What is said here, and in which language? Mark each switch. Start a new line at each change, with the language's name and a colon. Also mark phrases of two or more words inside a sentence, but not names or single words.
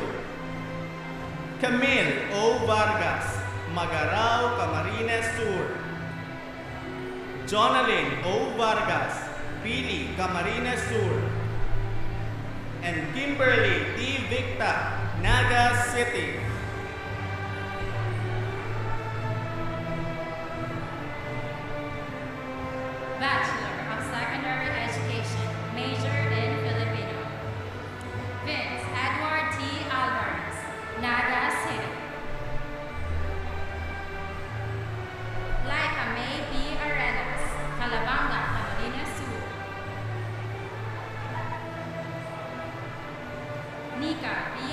English: Camille O. Vargas, Magarao, Camarines Sur. Jonalyn O. Vargas, Pili, Camarines Sur. And Kimberly T. Victa, Naga City. Bachelor of Secondary Education, major in Filipino. Vince Edward T. Alvarez, Naga City. Laika May B. Arenas, Calabanga, Camarines Sur. Nika B.